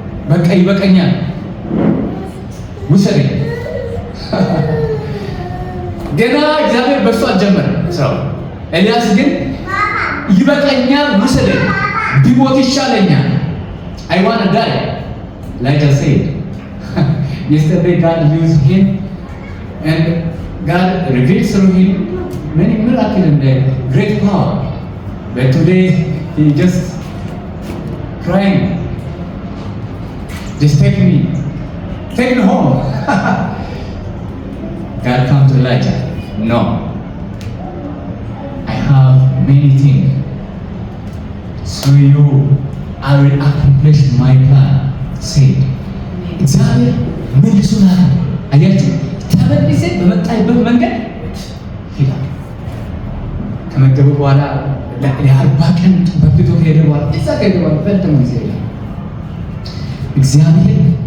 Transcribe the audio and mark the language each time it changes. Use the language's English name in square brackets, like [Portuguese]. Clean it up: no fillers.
[Amharic] በቃ ይበቃኛል፣ ውሰደኝ። ገና እግዚአብሔር በእሱ አልጀመረም ስራው። ኤልያስ ግን ይበቃኛል፣ ውሰደኝ፣ ቢሞት ይሻለኛል። [English] I want to die. Like I said, yesterday God used him and God revealed through him many miracles and great power. But today he just crying, just take me home. God comes to Elijah. No, I have many things. Through you, I will accomplish my plan. Said. [Amharic] እግዚአብሔር መልሶና አያችሁ ተመልሰ በመጣይበት መንገድ ሄዳ ከመገቡ በኋላ ለ40 ቀን በፊቱ ሄደ። በኋላ እዛ ከገባ ፈተም ጊዜ እግዚአብሔር